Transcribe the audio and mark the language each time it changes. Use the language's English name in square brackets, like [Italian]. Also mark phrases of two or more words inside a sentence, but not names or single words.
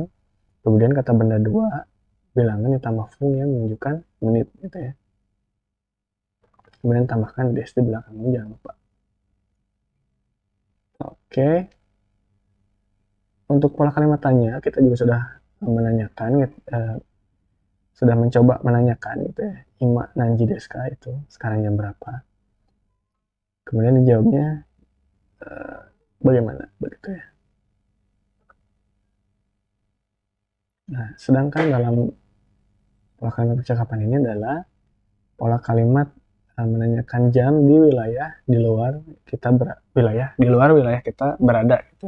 [Indonesian] Kemudian kata benda dua bilangan ditambah fung yang menunjukkan menit gitu ya. Kemudian tambahkan des di belakangnya, jangan lupa. Oke. Untuk pola kalimat tanya kita juga sudah menanyakan sudah mencoba menanyakan gitu ya. [Japanese] 今何時ですか [Indonesian] itu sekarang jam berapa? Kemudian dijawabnya bagaimana begitu ya. Nah, sedangkan dalam pola kalimat percakapan ini adalah pola kalimat menanyakan jam di wilayah di luar wilayah kita berada gitu.